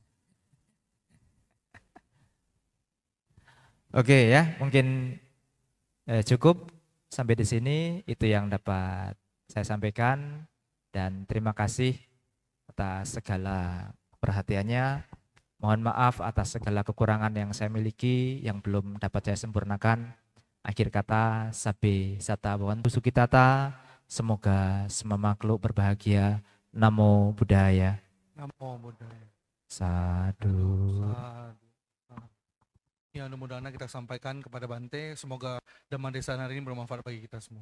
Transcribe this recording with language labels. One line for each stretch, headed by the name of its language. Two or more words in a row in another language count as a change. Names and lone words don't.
Indonesian: Oke ya, mungkin cukup sampai di sini, itu yang dapat saya sampaikan, dan terima kasih atas segala perhatiannya. Mohon maaf atas segala kekurangan yang saya miliki yang belum dapat saya sempurnakan. Akhir kata,
Pali: sabe sata bawantu sukitata,
Indonesian: semoga semua makhluk berbahagia.
Pali: Namo Buddhaya. Namo Buddhaya. Sadu.
Indonesian: Ya, mudah-mudahan kita sampaikan kepada Bante, semoga
Pali: Dhamma Desana
Indonesian: hari ini bermanfaat bagi kita semua.